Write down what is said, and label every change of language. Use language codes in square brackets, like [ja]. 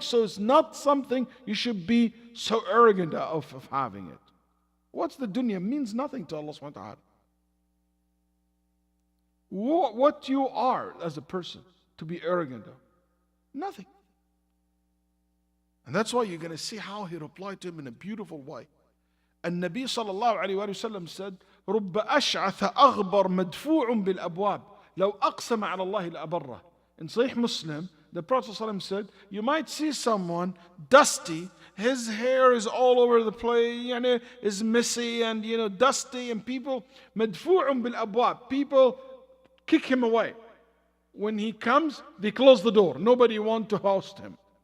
[en] So it's not something you should be so arrogant of having it. What's the dunya? It means nothing to Allah subhanahu wa ta'ala. What you are as a person to be arrogant of? Nothing. And that's why you're going to see how he replied to him in a beautiful way. And Nabi sallallahu alayhi wa sallam said, [ar] رُبَّ أَشْعَثَ أَغْبَرْ مَدْفُوعٌ بِالْأَبْوَابِ لَوْ أَقْسَمَ عَلَى اللَّهِ لَأَبَرَّهُ. [en] In Sahih Muslim, the Prophet ﷺ said, you might see someone dusty, his hair is all over the place, is messy and dusty, and people, [ar] مَدْفُوعٌ بِالْأَبْوَابِ, [en] people kick him away. When he comes, they close the door. Nobody wants to host him.